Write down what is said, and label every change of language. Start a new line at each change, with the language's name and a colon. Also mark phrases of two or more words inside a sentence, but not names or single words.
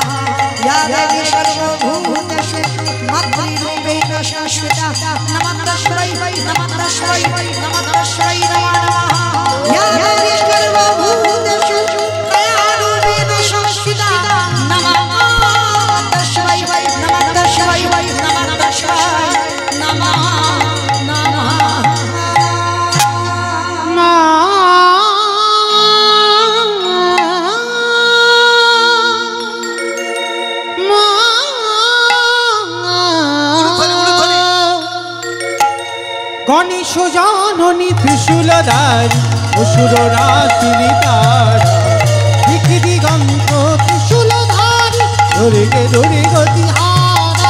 Sanskrit: या देवी सर्वभूतेषु मातृरूपेण संस्थिता नमः तस्मै नमः तस्मै नमः तस्मै नमो नमः। या देवी सर्वभूतेषु कायारूपेण संस्थिता नमः तस्मै नमः तस्मै नमः तस्मै नमः नमः।
Bangla: গণেশ জননী ত্রিশূলধারী অসুর রাশিনী তারা দিক দিগন্ত ত্রিশূলধারী ধরে ধরে গতি হারা।